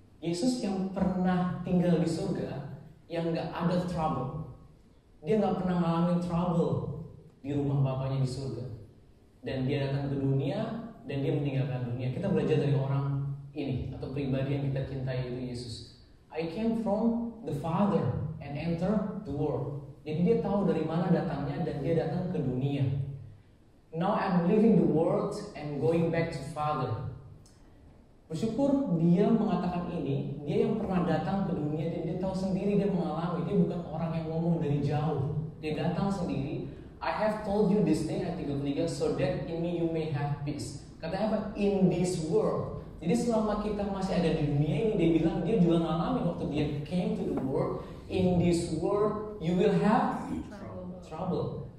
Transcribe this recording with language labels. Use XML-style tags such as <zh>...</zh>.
<id>Yesus yang pernah tinggal di surga, yang gak ada trouble. Dia gak pernah ngalamin trouble di rumah Bapaknya di surga. Dan dia datang ke dunia dan dia meninggalkan dunia. Kita belajar dari orang ini atau pribadi yang kita cintai itu Yesus.</id> <en>I came from the Father and enter the world.</en> <id>Jadi dia tahu dari mana datangnya dan dia datang ke dunia.</id> <en>Now I'm leaving the world and going back to Father.</en> <id>Bersyukur dia mengatakan ini. Dia yang pernah datang ke dunia dan dia tahu sendiri, dia mengalami. Dia bukan orang yang ngomong dari jauh. Dia datang sendiri.</id> <en>I have told you this thing, ayat 33, so that in me you may have peace.</en> <id>Katanya apa?</id> <en>In this world.</en> <id>Jadi selama kita masih ada di dunia ini, dia bilang dia juga ngalamin waktu dia</id> <en>came to the world. In this world you will have trouble.</en>